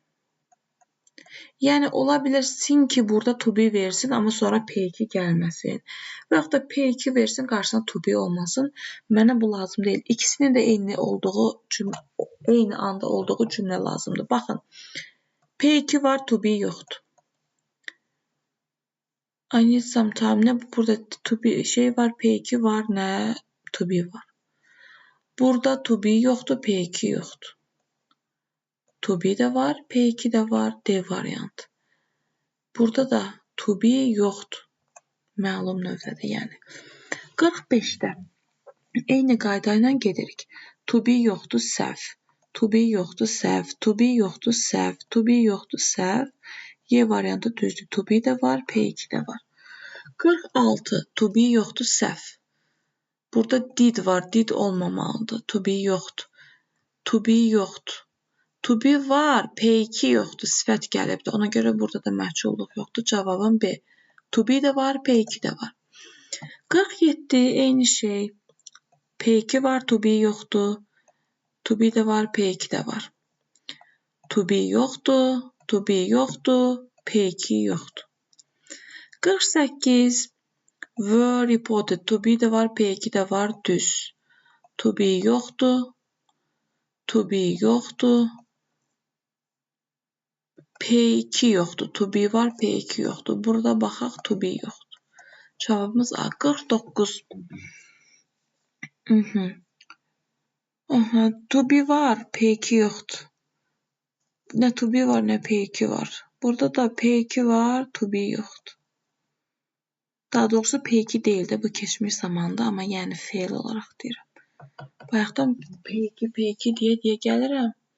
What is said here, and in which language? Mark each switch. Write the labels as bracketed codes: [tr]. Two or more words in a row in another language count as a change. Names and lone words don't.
[az] Yəni ola bilər sin ki burada [en] to be [az] versin, amma sonra P2 gəlməsin. Və yaxud da P2 versin, qarşısına [en] to be [az] olmasın. Mənə bu lazım deyil. İkisinin də eyni anda olduğu cümlə lazımdır. Baxın. P2 var, [en] to be [az] yoxdur. [en] I need some time. [az] Nə burada [en] to be [az] var, P2 var, nə [en] to be [az] var. Burada [en] to be [az] yoxdur, P2 yoxdur. [en] To be [az] də var, P2 də var, D variantı. Burada da [en] to be [az] yoxdur. Məlum növdədir, yəni. 45-də eyni qayda ilə gedirik. [en] To be [az] yoxdur, səhv. [en] To be [az] yoxdur, səhv. [en] To be [az] yoxdur, səhv. [en] To be [az] yoxdur, səhv. Y variantı düzdür. [en] To be [az] də var, P2 də var. 46. [en] To be [az] yoxdur, səhv. Burada did var, did olmamalıdır. [en] To be [az] yoxdur. [en] To be [az] yoxdur. [en] To be [az] var, P2 yoxdur, sifət gəlibdir. Ona görə burada da məhculluq yoxdur. Cavabım B. [en] To be [az] də var, P2 də var. 47. Eyni şey. P2 var, [en] to be [az] yoxdur. [en] To be [az] də var, P2 də var. [en] To be [az] yoxdur, [en] to be [az] yoxdur, P2 yoxdur. 48. [en] Were reported. To be [az] də var, P2 də var, düz. [en] To be [az] yoxdur, [en] to be [az] yoxdur, P2 yoxdur. [en] To be [az] var, P2 yoxdur. Burada baxaq, [en] to be [az] yoxdur. Cavabımız A. 49. [en] To be [az] var, P2 yoxdur. Nə [en] to be [az] var, nə P2 var. Burada da P2 var, [en] to be [az] yoxdur. Daha doğrusu P2 deyil də, bu keçmiş zamanda, amma yəni feil olaraq deyirəm. Bayaqdan P2 deyə gəlirəm.